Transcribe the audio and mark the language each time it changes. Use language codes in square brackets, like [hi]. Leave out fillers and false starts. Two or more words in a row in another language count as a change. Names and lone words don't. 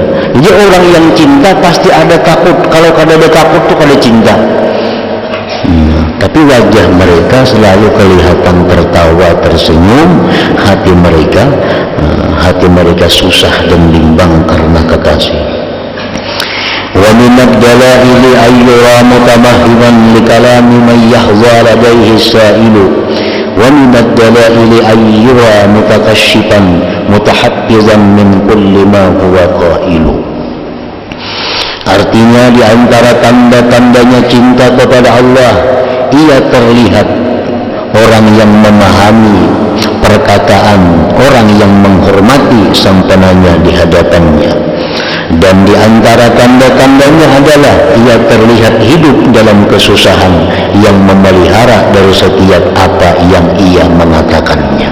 [id] Jadi orang yang cinta pasti ada takut. [bjn] Kalau kada ada takut tuh kada cinta. [id] Tapi wajah mereka selalu kelihatan tertawa, tersenyum. Hati mereka susah dan bimbang karena kekasih. [ar] ومن الدلائل أن يرى متفهما لكلام من يحظى لديه سائل. ومن الدلائل أن يرى متقشفا متحفظا من كل ما هو قائل. [id] Artinya di antara tanda-tandanya cinta kepada Allah, ia terlihat orang yang memahami perkataan orang yang menghormati sang penanya di hadapannya. Dan di antara tanda-tandanya adalah ia terlihat hidup dalam kesusahan yang memelihara dari setiap apa yang ia mengatakannya.